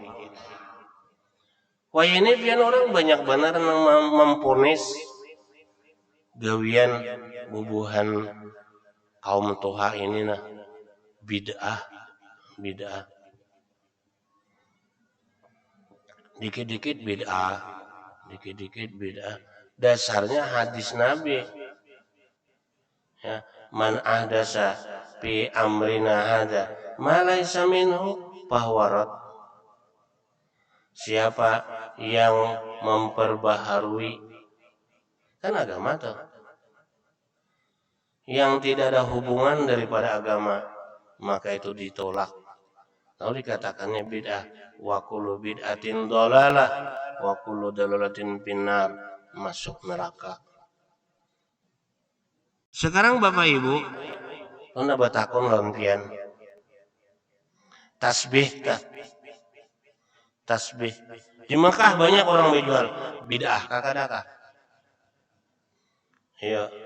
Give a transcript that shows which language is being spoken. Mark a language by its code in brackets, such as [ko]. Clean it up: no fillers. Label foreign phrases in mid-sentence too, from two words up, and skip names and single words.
[bjn] Wah ini pian orang banyak benar nang memponis gawian bubuhan kaum toha ini nah bid'ah. Dikit-dikit bid'ah. [id] Dasarnya hadis Nabi. [ar] يا، من أحدث في أمرنا هذا ما ليس منه فهو. [id] Siapa yang memperbaharui kan agama tuh yang tidak ada hubungan daripada agama, maka itu ditolak. Lalu dikatakannya bid'ah. [ar] وكل بدعة ضلالة وكل ضلالة في النار, [id] masuk neraka. [bjn] Sekarang Bapak Ibu, anda batakon lawan pian. Tasbih. Di Mekah banyak orang menjual bid'ah kakadaka.